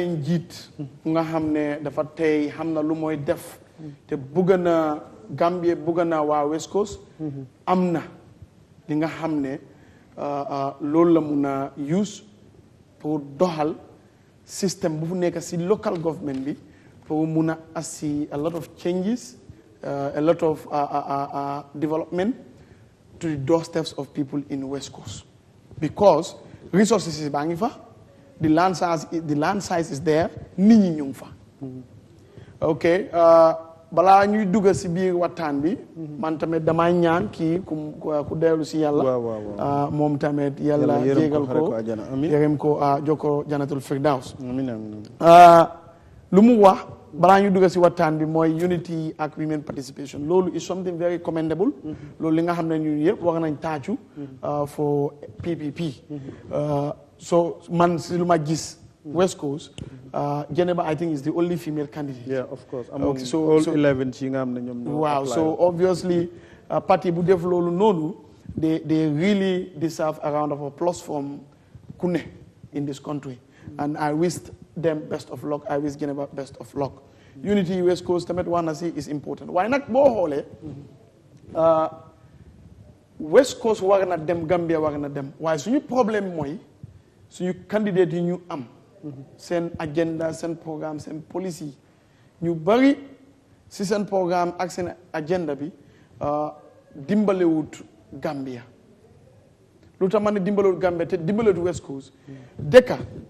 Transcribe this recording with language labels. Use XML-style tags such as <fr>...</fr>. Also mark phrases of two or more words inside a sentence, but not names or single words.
<wo>njiit bu nga xam ne dafa tey xam na lu mooy def te bugg na Gambie bugg na waa West Coast am na li nga xam ne loolu la mun a use pour doxal système bu fu nekk si</wo> <en>local government</en> <wo>bi pour mun a assi</wo> <en>a lot of changes a lot of development to the doorsteps of people in West Coast because resources</en> <wo>yi baa ngi fa</wo> <en>the land size is there</en> <wo>nit ñi ñu ngi fa ok balaa ñuy dugg si biir waxtaan bi man tamit damay ñaan kii ku dellu si yàlla moom tamit yàlla jégal ko yërëm ko jokko</wo> <ar>janatul firdaws</ar> <wo>lu mu wax balaa ñu dugg si waxtaan bi mooy unity ak</wo> <en>women participation</en> <wo>loolu</wo> <en>is something very commendable</en> <wo>loolu li nga xam ne ñun yëpp war nañ taacu for PPP so man si lu ma gis West Coast Jenaba</wo> <en>I think is the only female candidate. Yeah, of course. Among all</en> <wo>11 yi nga xam ne ñoom ñoo</wo> <en>wow, so obviously</en> <wo>parti bu def loolu noonu</wo> <en>they really deserve a round of applause from</en> <wo>ku ne</wo> <en>in this country and I wish them best of luck. I wish Jenaba best of luck.</en> <wo>Unity West Coast tamit wax na si</wo> <en>is important</en> <wo>waaye nag boo xoolee West Coast war na dem Gambia war na dem waaye suñu problème mooy suñu candidate yi ñu am seen agenda seen programme seen policy ñu bari si seen programme ak seen agenda bi dimbalewut Gambia lu tax ma ne dimbalewut Gambia te dimbalewut West Coast dëkka</wo>